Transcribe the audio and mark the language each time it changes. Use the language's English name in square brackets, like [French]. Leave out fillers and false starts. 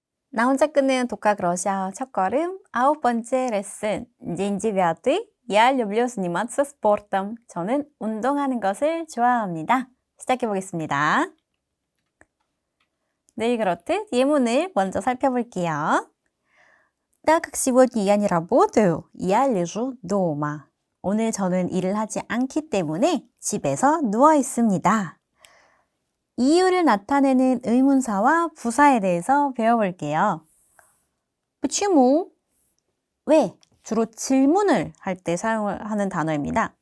[Korean] 나 혼자 끊는 독학 러시아어 첫걸음 9번째 레슨. [Russian] День девятый. Я люблю заниматься спортом. [Korean] 저는 운동하는 것을 좋아합니다. 시작해 보겠습니다. 늘 그렇듯 예문을 먼저 살펴볼게요. [Russian] Так как сегодня я не работаю, я лежу дома. [Korean] 오늘 저는 일을 하지 않기 때문에 집에서 누워 있습니다. 이유를 나타내는 의문사와 부사에 대해서 배워볼게요. почему? 왜? 주로 질문을 할 때 사용하는 단어입니다.